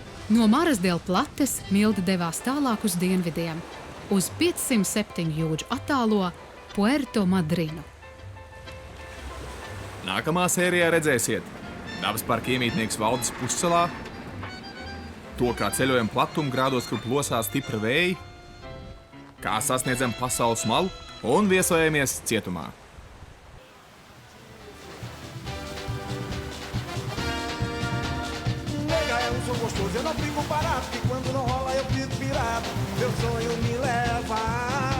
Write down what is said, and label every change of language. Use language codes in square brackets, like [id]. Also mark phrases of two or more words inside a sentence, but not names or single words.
[lv] No Maras del Plates Milda devās tālāk uz dienvidiem, uz 507 jūdžu attālo Puerto Madrinu. Nākamā sērijā redzēsiet dabas parka iemītnieks Valdis pussalā, to, kā ceļojam platuma grādos, kur plosās stipra vēji, kā sasniedzam pasaules malu un viesojamies cietumā. [pt] Nega, eu sou gostoso, eu não fico parado, que quando não rola eu fico pirado. Meu sonho me leva